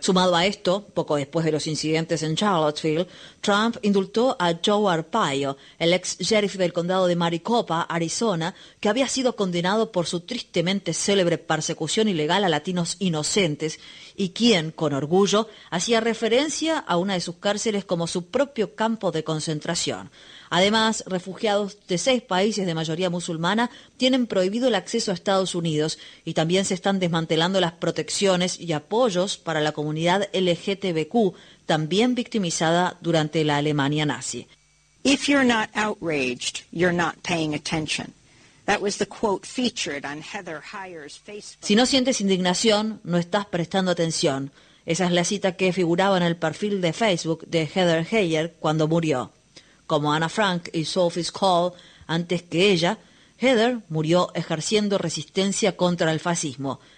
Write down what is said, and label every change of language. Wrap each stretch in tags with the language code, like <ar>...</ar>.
<es>Sumado a esto, poco después de los incidentes en Charlottesville, Trump indultó a Joe Arpaio, el ex sheriff del condado de Maricopa, Arizona, que había sido condenado por su tristemente célebre persecución ilegal a latinos inocentes y quien, con orgullo, hacía referencia a una de sus cárceles como su propio campo de concentración. Además, refugiados de 6 países de mayoría musulmana tienen prohibido el acceso a Estados Unidos y también se están desmantelando las protecciones y apoyos para la comunidad LGTBQ, también victimizada durante la Alemania nazi.</es> <en>If you're not outraged, you're not paying attention. That was the quote featured on Heather Heyer's Facebook.</en> <es>Si no sientes indignación, no estás prestando atención. Esa es la cita que figuraba en el perfil de Facebook de Heather Heyer cuando murió. Como Anna Frank y Sophie Scholl, antes que ella, Heather murió ejerciendo resistencia contra el fascismo.</es>